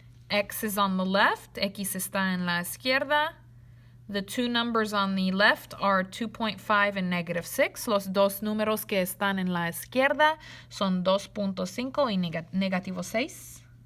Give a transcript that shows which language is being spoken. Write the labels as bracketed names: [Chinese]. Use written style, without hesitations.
[English] X is on the left, [Spanish] x está en la izquierda. [English] The 2 numbers on the left are 2.5 and negative 6. [Spanish] Los dos números que están en la izquierda son 2.5 y negativo 6.